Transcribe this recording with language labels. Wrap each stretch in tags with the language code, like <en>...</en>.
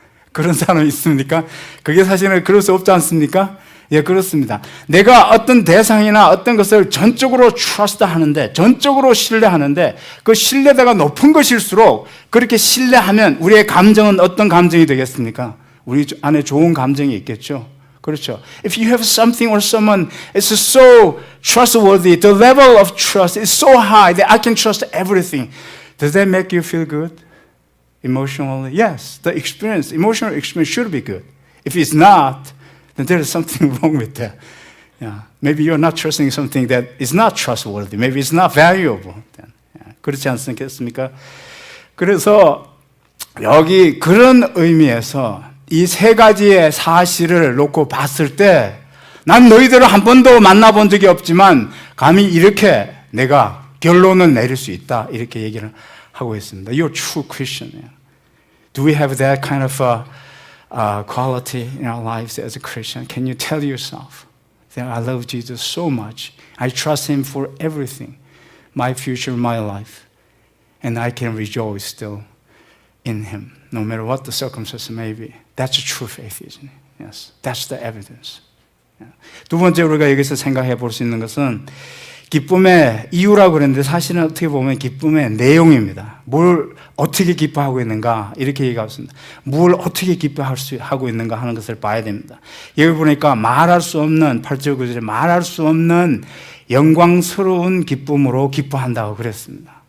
<ko>그런 사람이 있습니까? 그게 사실은 그럴 수 없지 않습니까? 예, 그렇습니다. 내가 어떤 대상이나 어떤 것을 전적으로 trust 하는데, 전적으로 신뢰하는데, 그 신뢰도가 높은 것일수록 그렇게 신뢰하면 우리의 감정은 어떤 감정이 되겠습니까? 우리 안에 좋은 감정이 있겠죠. 그렇죠.</ko> <en>If you have something or someone, it's so trustworthy. The level of trust is so high that I can trust everything. Does that make you feel good? Emotionally? Yes. The experience, emotional experience should be good. If it's not, then there is something wrong with that. Yeah. Maybe you're not trusting something that is not trustworthy. Maybe it's not valuable. Yeah.</en> <ko>그렇지 않습니까? 그래서 여기 그런 의미에서 이 세 가지의 사실을 놓고 봤을 때 난 너희들을 한 번도 만나본 적이 없지만 감히 이렇게 내가 결론을 내릴 수 있다. 이렇게 얘기를 하고 있습니다.</ko> <en>You're a true Christian. Do we have that kind of quality in our lives as a Christian? Can you tell yourself that I love Jesus so much? I trust Him for everything, my future, my life, and I can rejoice still in Him, no matter what the circumstances may be. That's a true faith, isn't it? Yes, that's the evidence.</en> <ko>두 번째 우리가 여기서 생각해 볼 수 있는 것은 기쁨의 이유라고 그랬는데 사실은 어떻게 보면 기쁨의 내용입니다. 뭘 어떻게 기뻐하고 있는가 이렇게 얘기하고 있습니다. 뭘 어떻게 기뻐하고 있는가 하는 것을 봐야 됩니다. 여기 보니까 말할 수 없는 8절 9절에 말할 수 없는 영광스러운 기쁨으로 기뻐한다고 그랬습니다.</ko>